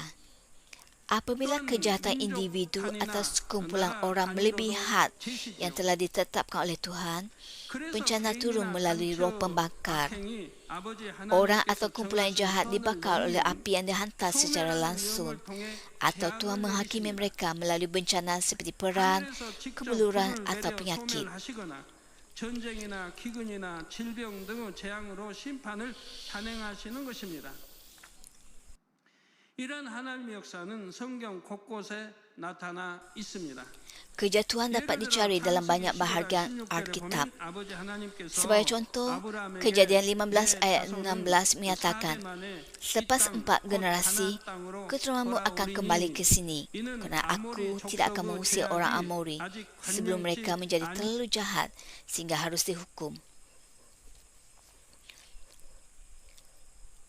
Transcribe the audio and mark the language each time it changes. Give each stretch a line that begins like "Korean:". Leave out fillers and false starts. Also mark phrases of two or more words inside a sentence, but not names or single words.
Malay: Apabila kejahatan individu atau sekumpulan orang melebihi had yang telah ditetapkan oleh Tuhan, bencana turun melalui roh pembakar. Orang atau kumpulan jahat dibakar oleh api yang dihantar secara langsung, atau Tuhan menghakimi mereka melalui bencana seperti perang, kebuluran atau penyakit.
Korean: 전쟁이나 기근이나 질병 등의 재앙으로 심판을 단행하시는 것입니다. 이런 하나님의 역사는 성경 곳곳에 나타나 있습니다.
Malay: Kerja Tuhan dapat dicari dalam banyak bahagian Alkitab. Sebagai contoh, Kejadian 15 ayat 16 menyatakan, selepas 4 generasi, keturunanmu akan kembali ke sini, kerana aku tidak akan mengusir orang Amori sebelum mereka menjadi terlalu jahat sehingga harus dihukum.